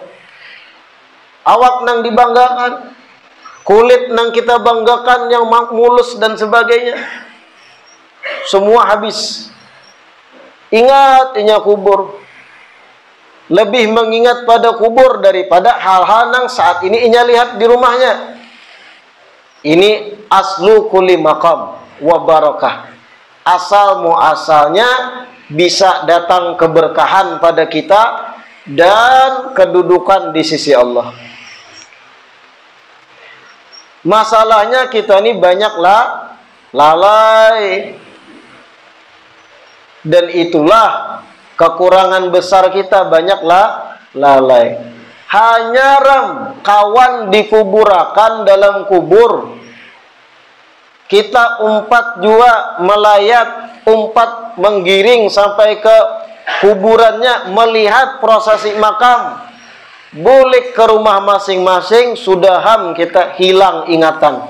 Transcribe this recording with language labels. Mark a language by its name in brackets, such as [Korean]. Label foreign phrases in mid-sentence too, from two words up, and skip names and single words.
[Banjar] Awak nang dibanggakan, kulit nang kita banggakan yang mulus dan sebagainya, semua habis. Ingat inya kubur. Lebih mengingat pada kubur daripada hal-hal nang saat ini inya lihat di rumahnya. [Arabic] Ini أصل كل مقام وبركة. [Banjar] Asal muasalnya bisa datang keberkahan pada kita dan kedudukan di sisi Allah. Masalahnya kita ini banyaklah lalai. Dan itulah kekurangan besar kita, banyaklah lalai. Hanya ram kawan dikuburakan dalam kubur. Kita umpat jua melayat, umpat menggiring sampai ke kuburannya, melihat prosesi makam. Balik ke rumah masing-masing, sudah ham kita hilang ingatan.